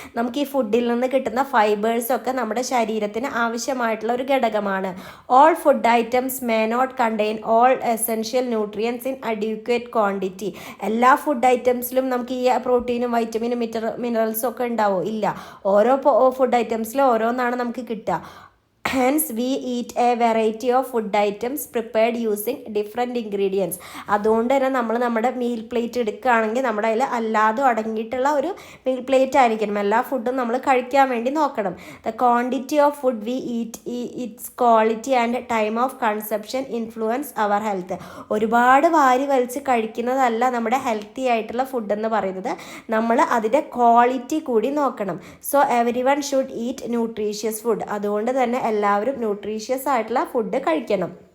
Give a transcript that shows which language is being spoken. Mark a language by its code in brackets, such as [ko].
[ml] നമുക്ക് ഈ ഫുഡിൽ നിന്ന് കിട്ടുന്ന ഫൈബേഴ്സൊക്കെ നമ്മുടെ ശരീരത്തിന് ആവശ്യമായിട്ടുള്ള ഒരു ഘടകമാണ്. [en] All food items may not contain all essential nutrients in adequate quantity. [ml] എല്ലാ ഫുഡ് ഐറ്റംസിലും നമുക്ക് ഈ പ്രോട്ടീനും വൈറ്റമിനും മിനറൽസും ഒക്കെ ഉണ്ടാവോ? ഇല്ല. ഓരോ ഫുഡ് ഐറ്റംസിലും ഓരോന്നാണ് നമുക്ക് കിട്ടുക. [en] Hence we eat a variety of food items prepared using different ingredients. [ml] അതുകൊണ്ട് തന്നെ നമ്മൾ നമ്മുടെ മീൽ പ്ലേറ്റ് എടുക്കുകയാണെങ്കിൽ നമ്മുടെ അതിൽ അല്ലാതും അടങ്ങിയിട്ടുള്ള ഒരു മീൽ പ്ലേറ്റ് ആയിരിക്കണം. എല്ലാ ഫുഡും നമ്മൾ കഴിക്കാൻ വേണ്ടി നോക്കണം. [en] The quantity of food we eat, its quality and time of consumption influence our health. [ml] ഒരുപാട് വാരി വലിച്ച് കഴിക്കുന്നതല്ല നമ്മുടെ ഹെൽത്തി ആയിട്ടുള്ള ഫുഡ് എന്ന് പറയുന്നത്. നമ്മൾ അതിൻ്റെ ക്വാളിറ്റി കൂടി നോക്കണം. [en] So every one should eat nutritious food. [ml] അതുകൊണ്ട് തന്നെ എല്ലാവരും ന്യൂട്രീഷ്യസ് ആയിട്ടുള്ള ഫുഡ് കഴിക്കണം.